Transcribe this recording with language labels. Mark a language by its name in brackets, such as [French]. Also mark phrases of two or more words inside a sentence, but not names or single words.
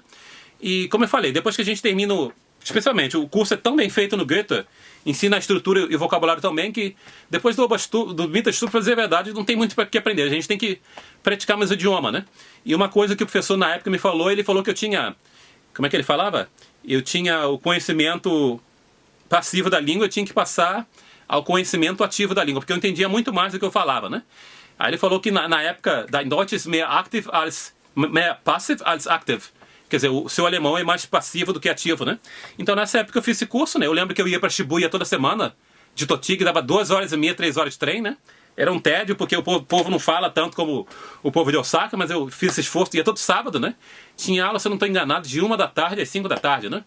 [Portuguese] E como eu falei, depois que a gente termina, especialmente, o curso é tão bem feito no Goethe, ensina a estrutura e o vocabulário tão bem, que depois do Mittelstufe, para dizer a verdade, não tem muito para que aprender, a gente tem que praticar mais o idioma, né? E uma coisa que o professor na época me falou, ele falou que eu tinha, como é que ele falava? Eu tinha o conhecimento passivo da língua, eu tinha que passar ao conhecimento ativo da língua, porque eu entendia muito mais do que eu falava, né? Aí ele falou que na época, [German] dein Deutsch ist mehr passiv als aktiv. [Portuguese] Quer dizer, o seu alemão é mais passivo do que ativo, né? Então nessa época eu fiz esse curso, né? Eu lembro que eu ia para Shibuya toda semana, de Totig, dava 2h30, 3 horas de trem, né? Era um tédio, porque o povo não fala tanto como o povo de Osaka, mas eu fiz esse esforço, ia todo sábado, né? Tinha aula, se eu não estou enganado, de 1h às 5h, né?